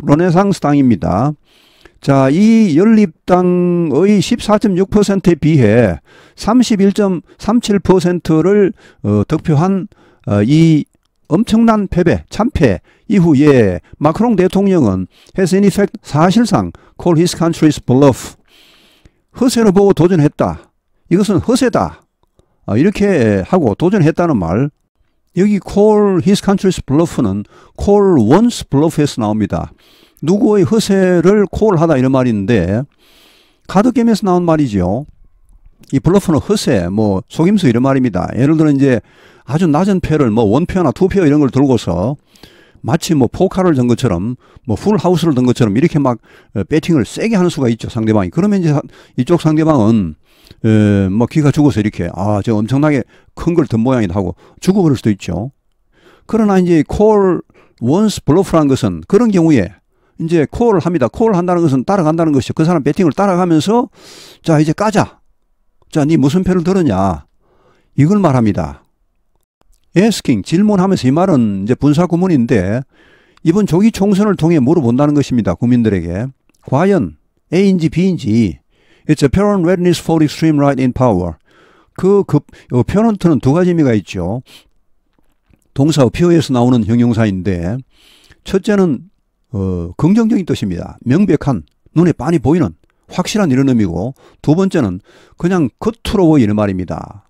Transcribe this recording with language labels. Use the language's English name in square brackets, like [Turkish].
[Korean] 르네상스 당입니다. 자, 이 연립당의 14.6%에 비해 31.37%를 득표한 이 엄청난 패배, 참패 이후에 마크롱 대통령은 [English] has in effect [Korean] 사실상 [English] call his country's bluff, [Korean] 허세로 보고 도전했다. 이것은 허세다. 이렇게 하고 도전했다는 말. 여기 call his country's bluff는 call one's bluff에서 나옵니다. 누구의 허세를 call하다 이런 말인데 카드 게임에서 나온 말이죠. 이 블러프는 허세, 뭐 속임수 이런 말입니다. 예를 들어 이제 아주 낮은 패를 뭐 원표나 투표 이런 걸 들고서 마치 뭐 포카를 든 것처럼 뭐 풀하우스를 든 것처럼 이렇게 막 배팅을 세게 하는 수가 있죠, 상대방이. 그러면 이제 이쪽 상대방은 뭐 기가 죽어서 이렇게 저 엄청나게 큰 걸 든 모양이다 하고 죽어버릴 수도 있죠. 그러나 이제 call once bluff라는 것은 그런 경우에 이제 콜을 합니다. 콜을 한다는 것은 따라간다는 것이죠. 그 사람 배팅을 따라가면서 자 이제 까자. 자, 네 무슨 표를 들었냐. 이걸 말합니다. asking, 질문하면서 이 말은 이제 분사 구문인데 이번 조기 총선을 통해 물어본다는 것입니다. 국민들에게. 과연 A인지 B인지. [English] It's apparent readiness for extreme right in power. [Korean] apparent는 두 가지 의미가 있죠. 동사 appear에서 나오는 형용사인데 첫째는 긍정적인 뜻입니다. 명백한, 눈에 빤히 보이는, 확실한 이런 의미고 두 번째는 그냥 겉으로 보이는 말입니다.